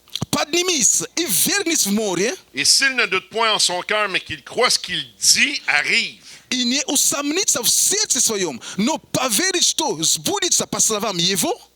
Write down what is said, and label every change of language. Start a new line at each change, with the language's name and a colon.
Russian: поднимись и вернись в море,
French: et s'il ne doute point en son cœur, mais qu'il croit ce qu'il dit, arrive.
Russian: и не усомнится в сердце своем, но поверит, что сбудется по словам его.